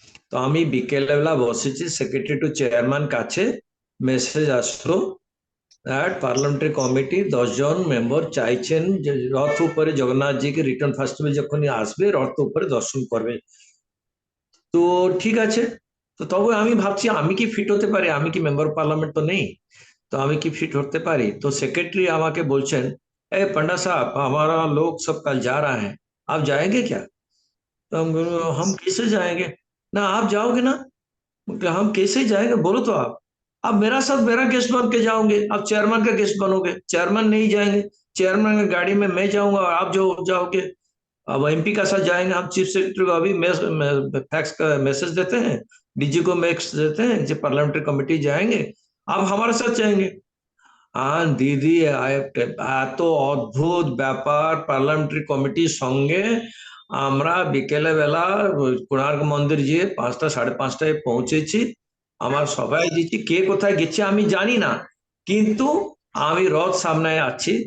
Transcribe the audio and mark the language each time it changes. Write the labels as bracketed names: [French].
[Bangla] তো আমি বিকেলবেলা বসেছি, সেক্রেটারি টু চেয়ারম্যান কাছে মেসেজ আসলো, পার্লামেন্টারি কমিটি 10 জন মেম্বার চাইছেন যে রথ উপরে জগন্নাথজিকে রিটার্ন ফেস্টিভ্যাল যখনই আসবে, রথ উপরে দর্শন করবে। তো ঠিক আছে। তো তবে আমি ভাবছি আমি কি ফিট হতে পারি, আমি কি মেম্বার পার্লামেন্ট তো নেই, তো আমি কি ফিট হতে পারি? তো সেক্रेटरी আমাকে বলছেন, [Hindi] ए पंडा साहब, हमारा लोग सब कल जा रहा है, आप जाएंगे क्या? तो हम कैसे जाएंगे? ना आप जाओगे ना? हम कैसे जाएंगे, बोलो तो आप मेरा साथ मेरा गेस्ट बन के जाओगे, आप चेयरमैन का गेस्ट बनोगे, चेयरमैन नहीं जाएंगे, चेयरमैन की गाड़ी में मैं जाऊंगा और आप जो जाओगे, अब एमपी का साथ जाएंगे। हम चीफ सेक्रेटरी को अभी फैक्स का मैसेज देते हैं, डीजी को मैसेज देते हैं जो पार्लियामेंट्री कमेटी जाएंगे, आप हमारे साथ जाएंगे। हाँ दीदी, [Bangla] এত অদ্ভুত ব্যাপার, পার্লামেন্টারি কমিটির সঙ্গে আমরা বিকেলে বেলা কোণার্ক মন্দির গিয়ে 5টা 5:30টায় পৌঁছেছি। আমার সবাই দিচ্ছি, কে কোথায় গেছে আমি জানি না, কিন্তু আমি রথ সামনে আছি।